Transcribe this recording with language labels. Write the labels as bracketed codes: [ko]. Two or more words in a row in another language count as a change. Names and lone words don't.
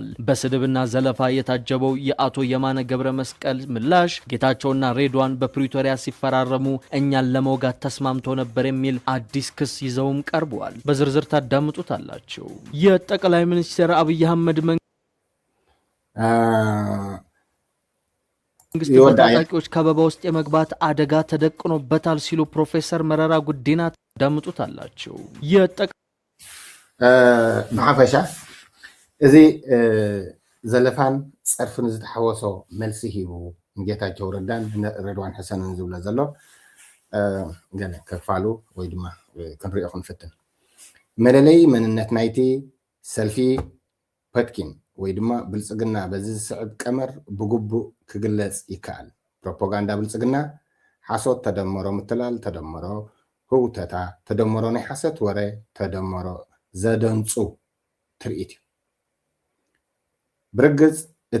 [am] በስድብና ዘለፋ የታጀበው የአቶ የማነ ገብረ መስቀል ምላሽ ጌታቸውና ሬድዋን በፕሪቶሪያ ሲፈራረሙ እኛን ለመውጋት ተስማምቶ ነበር የሚል አዲስ ክስ ይዘውም ቀርበዋል። በዝርዝር ታዳምጡታላችሁ። የጠቅላይ ሚኒስትር አብይ አህመድ መንግስት በታጣቂዎች ከበባ ውስጥ የመግባት አደጋ ተደቅኖበታል ሲሉ ፕሮፌሰር መረራ ጉዲና ታዳምጡታላችሁ። [ti] ማሐፈሻ እዚ ዘለፋን ጽርፍን ዝተሐወሶ መልሲ ሂቡ ጌታቸው ረዳን ሬድዋን ሐሰንን ዝብለ ዘሎ ገለ ከፋሉ ወይ ድማ ክንሪኦ ክንፍትን መለለይ መንነት ናይቲ ሰልፊ ፐትኪን ወይ ድማ ብልጽግና በዚ ዝስዕብ ቀመር ብግቡእ ክግለጽ ይከኣል። ፕሮፓጋንዳ ብልጽግና ሓሶት ተደመሮ ምትላል ተደመሮ ህውተታ ተደመሮ ናይ ሓሰት ወረ ተደመሮ ዘደንፁ ትርኢት እዩ። ብርግጽ እቲ